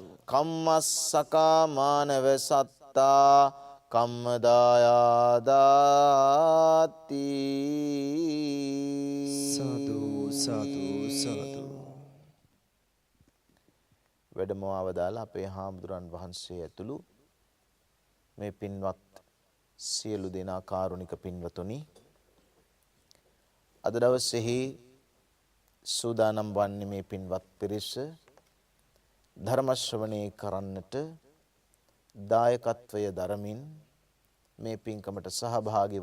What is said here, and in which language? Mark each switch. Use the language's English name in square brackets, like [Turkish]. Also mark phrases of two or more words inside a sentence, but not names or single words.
[Pali] කම්මස්සකා මානව සත්තා කම්මදායාදාති [Sinhala] සාදු සාදු සාදු. වැඩමව අවදාලා අපේ හාමුදුරන් වහන්සේ ඇතුළු මේ පින්වත් සියලු දෙනා කාරුණික පින්වතුනි, අද දවසේහි සූදානම් වන්නේ මේ පින්වත් පිරිස ධර්ම ශ්‍රවණය කරන්නට දායකත්වය දරමින් මේ පින්කමට සහභාගී